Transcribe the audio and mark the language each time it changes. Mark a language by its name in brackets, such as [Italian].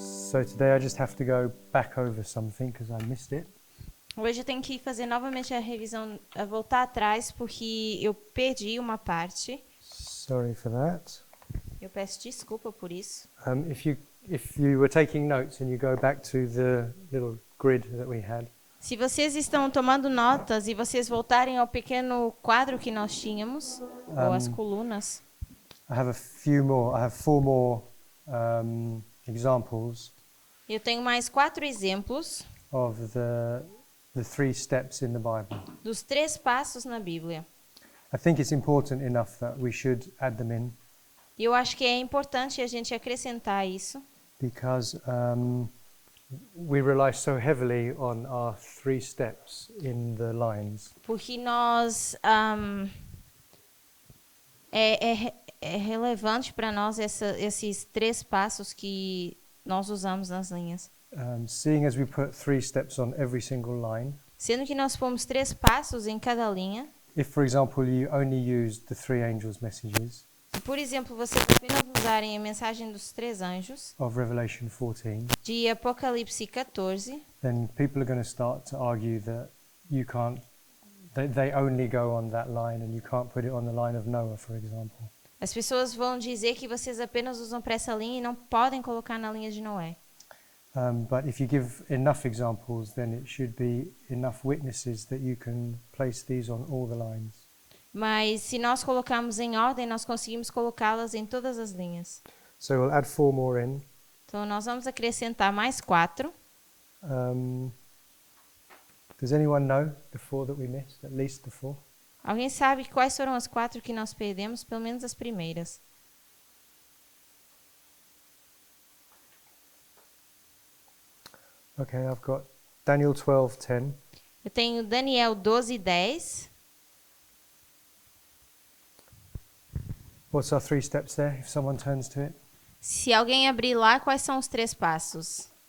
[English] So today I just have to go back over something because I missed it. [Portuguese] Hoje eu tenho que fazer novamente a revisão, voltar atrás, porque eu perdi uma parte. [English] Sorry for that. [Portuguese] Eu peço desculpa por isso. [English] If you were taking notes and you go back to the little grid that we had, [Portuguese] Se vocês estão tomando notas e vocês voltarem ao pequeno quadro que nós tínhamos, ou as colunas, [English] I have four more examples [Portuguese] eu tenho mais 4 exemplos [English] of the 3 steps in the Bible. [Portuguese] dos 3 passos na Bíblia. [English] I think it's important enough that we should add them in [Portuguese] E eu acho que é importante a gente acrescentar isso, [English] because we rely so heavily on our 3 steps in the lines. [Portuguese] porque nós é relevante para nós esses 3 passos que nós usamos nas linhas. [English] Seeing as we put 3 steps on every single line, [Portuguese] Sendo que nós pomos 3 passos em cada linha. [English] if, for example, you only used the 3 angels' messages [Portuguese] Se, por exemplo, vocês apenas usarem a mensagem dos 3 anjos [English] of Revelation 14, [Portuguese] de Apocalipse 14, [English] then people are going to start to argue that you can't, they only go on that line and you can't put it on the line of Noah, for example. [Portuguese] as pessoas vão dizer que vocês apenas usam para essa linha e não podem colocar na linha de Noé. [English] But if you give enough examples, then it should be enough witnesses that you can place these on all the lines. [Portuguese] Mas se nós colocarmos em ordem, nós conseguimos colocá-las em todas as linhas. [English] So we'll add 4 more in. [Portuguese] Então, nós vamos acrescentar mais 4. [English] Does anyone know the 4 that we missed? At least the 4? [Portuguese] Alguém sabe quais foram as 4 que nós perdemos? Pelo menos as primeiras. [English] Okay, I've got Daniel 12:10. [Portuguese] Eu tenho Daniel 12:10. [English] What's our 3 steps there, if someone turns to it? [Portuguese] Se alguém abrir lá, quais são os 3 passos?